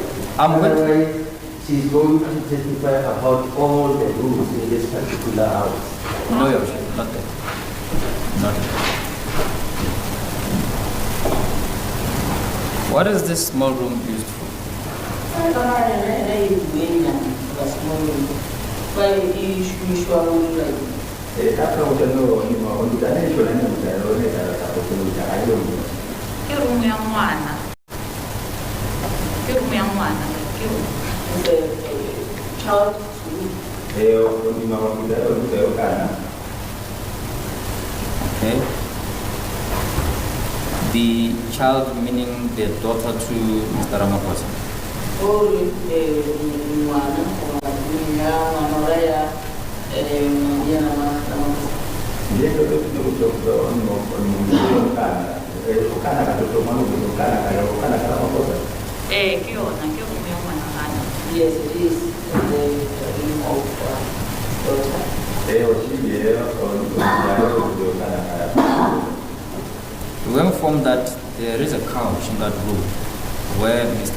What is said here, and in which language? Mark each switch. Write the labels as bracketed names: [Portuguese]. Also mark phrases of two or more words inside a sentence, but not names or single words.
[English] Otherwise, she's going to testify about all the rooms in this particular house. No, Your Worship, not that. Not that. What is this small room used for? I don't [Tswana] Ke room ya ngwana. Ke room ya ngwana. Ke room. [English] child Okay. The child meaning the daughter to Mr. Ramaphosa. [Tswana] Ke yona ke room ya ngwana ana. [English] Yes, it is the room of daughter. We were informed that there is a couch in that room where Mr.